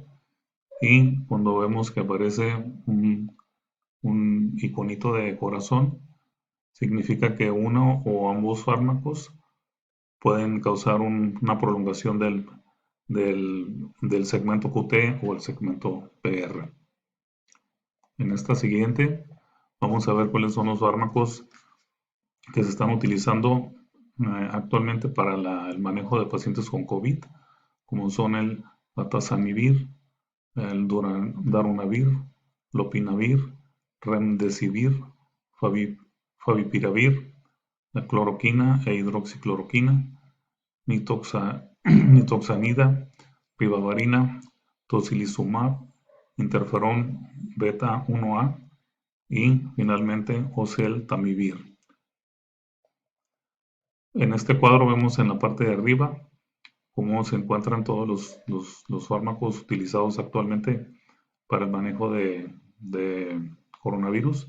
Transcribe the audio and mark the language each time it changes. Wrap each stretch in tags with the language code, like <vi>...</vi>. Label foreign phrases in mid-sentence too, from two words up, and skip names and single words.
<es>Y cuando vemos que aparece un iconito de corazón, significa que uno o ambos fármacos pueden causar una prolongación del segmento QT o el segmento PR. En esta siguiente vamos a ver cuáles son los fármacos que se están utilizando actualmente para el manejo de pacientes con COVID, como son el atazanivir, el darunavir, lopinavir, remdesivir, favipiravir, la cloroquina e hidroxicloroquina, nitoxanida, ribavarina, tocilizumab, interferón beta 1A y finalmente oseltamivir. En este cuadro vemos en la parte de arriba cómo se encuentran todos los fármacos utilizados actualmente para el manejo de coronavirus.</es>